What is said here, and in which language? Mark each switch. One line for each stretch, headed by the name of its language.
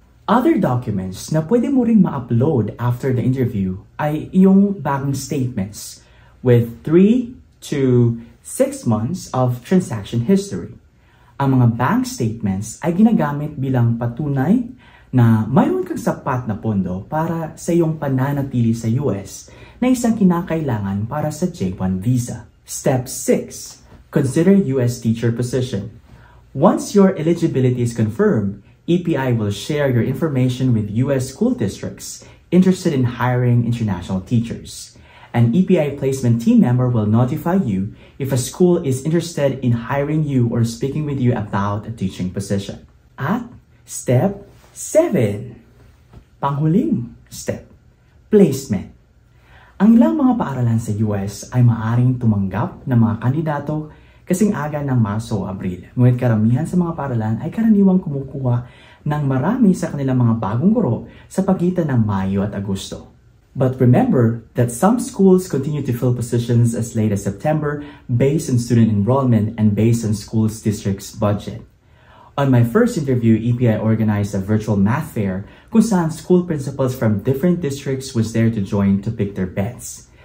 English: Other documents
Filipino: na pwede mo ring ma-upload
English: after the interview
Filipino: ay iyong bagong
English: statements with 3 to 6 months of transaction history.
Filipino: Ang mga bank statements ay ginagamit bilang patunay na mayroon kang sapat na pondo para sa iyong pananatili sa US na isang kinakailangan para sa J-1 visa.
English: Step 6. Consider US teacher position. Once your eligibility is confirmed, EPI will share your information with US school districts interested in hiring international teachers. An EPI placement team member will notify you if a school is interested in hiring you or speaking with you about a teaching position.
Filipino: At Step 7. Panghuling step. Placement. Ang ilang mga paaralan sa US ay maaring tumanggap ng mga kandidato kasing aga ng Marso o Abril. Ngunit karamihan sa mga paaralan ay karaniwang kumukuha ng marami sa kanilang mga bagong guro sa pagitan ng Mayo at Agosto.
English: But remember that some schools continue to fill positions as late as September based on student enrollment and based on schools' district's budget. On my first interview, EPI organized a virtual math fair
Filipino: kung saan
English: school principals from different districts was there to join to pick their bets.